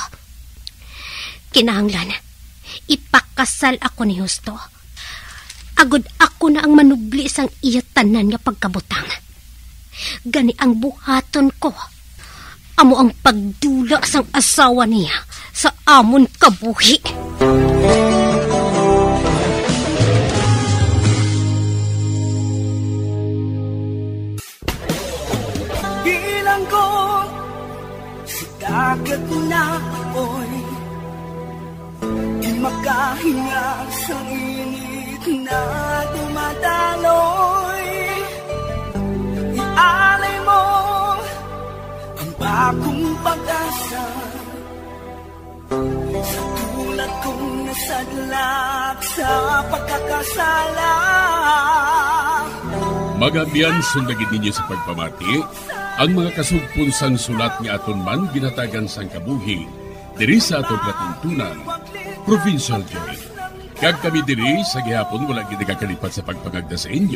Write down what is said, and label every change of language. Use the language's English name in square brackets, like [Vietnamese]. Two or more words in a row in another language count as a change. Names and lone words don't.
[Hiligaynon] Kinahanglan, ipakasal ako ni Justo. Agod ako na ang manubli sang iya tanan nga pagkabutang. Gani ang buhaton ko. Amo ang pagdula sang asawa niya sa amon kabuhi. [Filipino] Bilang ko sa dagat na apoy, di makahinga sa init na dumadaloy. Ialay mo bagong pag-asa sa tulad kong nasadlak sa pagkakasala. [Hiligaynon] Magabiyan sundagin ninyo sa pagpamati ang mga kasugpon sang sulat nga aton man ginatagan sang kabuhi diri sa aton platuntunan, Provincial Joy. Kag kami diri sa gihapon wala gid kakalipat sa pagpangagda sa inyo.